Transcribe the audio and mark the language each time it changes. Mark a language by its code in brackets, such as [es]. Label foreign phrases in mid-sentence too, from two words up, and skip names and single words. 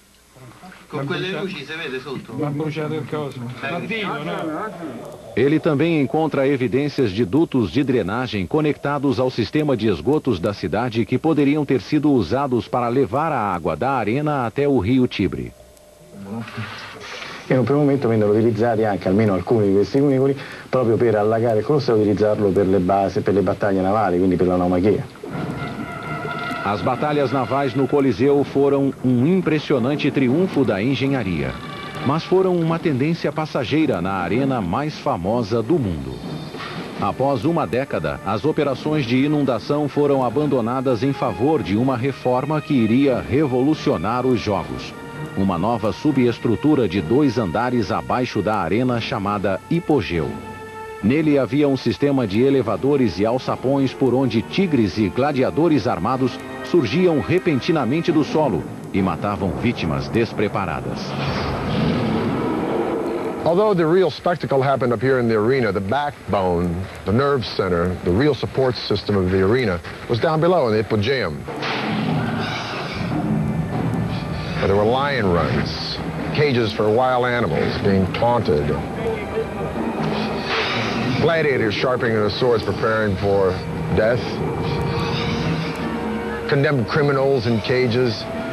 [pt] Ele também encontra evidências de dutos de drenagem conectados ao sistema de esgotos da cidade que poderiam ter sido usados para levar a água da arena até o rio Tibre. [it] In un primo momento vennero utilizzati anche almeno alcuni di questi cunicoli proprio per allagare il Colosseo e utilizzarlo per le basi, per le battaglie navali, quindi per la naumachia. [pt] As batalhas navais no Coliseu foram um impressionante triunfo da engenharia, mas foram uma tendência passageira na arena mais famosa do mundo. Após uma década, as operações de inundação foram abandonadas em favor de uma reforma que iria revolucionar os jogos. Uma nova subestrutura de 2 andares abaixo da arena chamada hipogeu. Nele havia um sistema de elevadores e alçapões por onde tigres e gladiadores armados surgiam repentinamente do solo e matavam vítimas despreparadas. [en] Although the real spectacle happened up here in the arena, the backbone, the nerve center, the real support system of the arena was down below in the Hippogeium. There were lion runs, cages for wild animals being taunted, gladiators sharpening their swords preparing for death, condemned criminals in cages.